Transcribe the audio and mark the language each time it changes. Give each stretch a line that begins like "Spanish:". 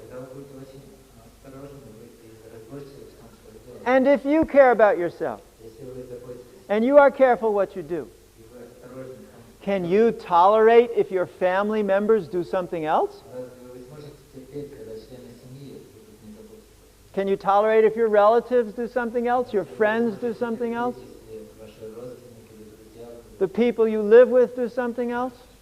Russian: Когда вы будете очень осторожны, вы будете разборчивы в том, что вы делаете.
English: And if you care about yourself,
Russian: Если вы заботитесь
English: and you are careful what you do,
Russian: и вы осторожны в том,
English: can you tolerate if your family members do something else?
Russian: разве вы сможете терпеть, когда члены семьи будут не заботиться?
English: Can you tolerate if your relatives do something else, your friends do something else,
Russian: Если ваши родственники или друзья будут
English: the people you live with do something else?